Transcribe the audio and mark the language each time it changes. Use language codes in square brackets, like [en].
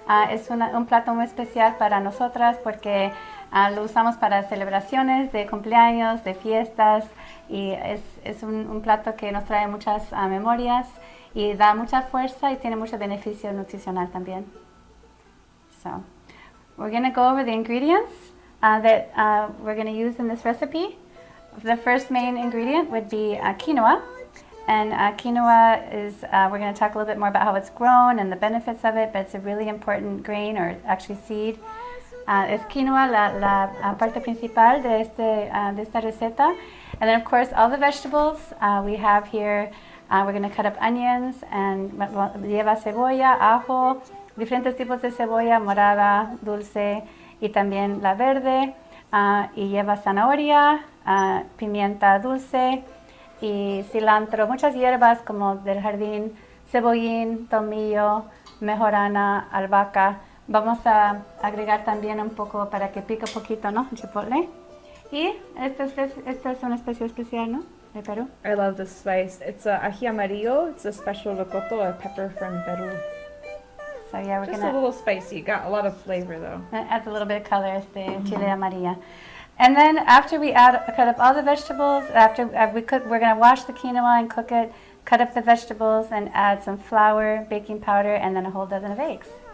[es] Es un plato muy especial para nosotras porque lo usamos para celebraciones de cumpleaños, de fiestas, y es un plato que nos trae muchas memorias y da mucha fuerza y tiene mucho beneficio nutricional también. [en] So, we're going to go over the ingredients that we're going to use in this recipe. The first main ingredient would be quinoa, and quinoa is, we're going to talk a little bit more about how it's grown and the benefits of it, but it's a really important grain, or actually seed. [es] Es quinoa la parte principal de esta receta. [en] And then of course all the vegetables we have here. We're going to cut up onions and [es] lleva cebolla, ajo, diferentes tipos de cebolla, morada, dulce y también la verde. Y lleva zanahoria, pimienta dulce y cilantro, muchas hierbas como del jardín, cebollín, tomillo, mejorana, albahaca. Vamos a agregar también un poco para que pique un poquito, ¿no? Chipotle. Y esta es una especie especial, ¿no? De Perú. [en] I love this spice. It's a ají amarillo. It's a special rocoto, a pepper from Peru. So yeah, we're Just gonna a little spicy. Got a lot of flavor though. it adds a little bit of color, chile amarilla. And then after we cut up all the vegetables, we're gonna wash the quinoa and cook it, cut up the vegetables and add some flour, baking powder, and then a whole dozen of eggs.